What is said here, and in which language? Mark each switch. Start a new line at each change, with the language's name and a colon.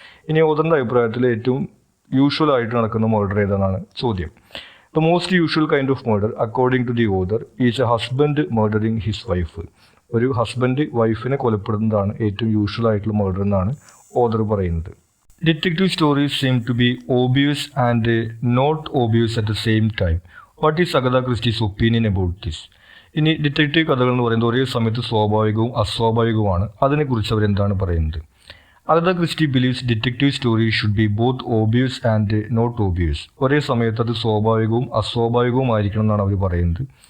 Malayalam: ഇനി ഓതറിൻ്റെ അഭിപ്രായത്തിൽ ഏറ്റവും യൂഷ്വൽ ആയിട്ട് നടക്കുന്ന മർഡർ ഏതാണെന്നാണ് ചോദ്യം.
English: The most usual kind of murder according to the author is a husband murdering his wife.
Malayalam: ഒരു ഹസ്ബൻഡ് വൈഫിനെ കൊലപ്പെടുന്നതാണ് ഏറ്റവും യൂഷ്വൽ ആയിട്ടുള്ള മർഡർ എന്നാണ് ഓതർ പറയുന്നത്.
English: Detective stories seem to be obvious and not obvious at the same time. What is Agatha Christie's opinion about this?
Malayalam: ഇനി detective കഥകൾ എന്ന് പറയുന്നത് ഒരേ സമയത്ത് സ്വാഭാവികവും അസ്വാഭാവികവുമാണ്. അതിനെക്കുറിച്ച് അവരെന്താണ് പറയുന്നത്?
English: Agatha Christie believes detective story should be both obvious and not obvious.
Malayalam: ഒരേ സമയത്ത് അത് സ്വാഭാവികവും അസ്വാഭാവികവുമായിരിക്കണം എന്നാണ് അവർ പറയുന്നത്.